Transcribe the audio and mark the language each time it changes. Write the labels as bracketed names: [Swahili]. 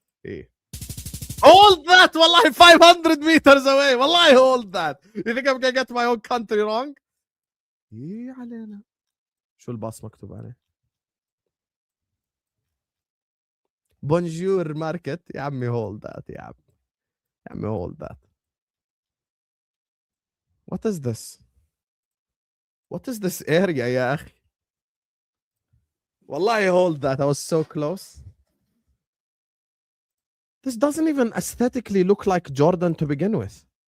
[English] ايه hold that. والله 500 meters away. والله hold that. You think I'm gonna get my own country wrong? [Arabic] ايه علينا. شو الباص مكتوب عليه؟ بونجور ماركت. يا عمي [English] hold that [Arabic] يا عم. يا عمي [English] hold that. What is this? What is this area [Arabic] يا اخي؟ [English] والله hold that. I was so close. This doesn't even aesthetically look like Jordan to begin with.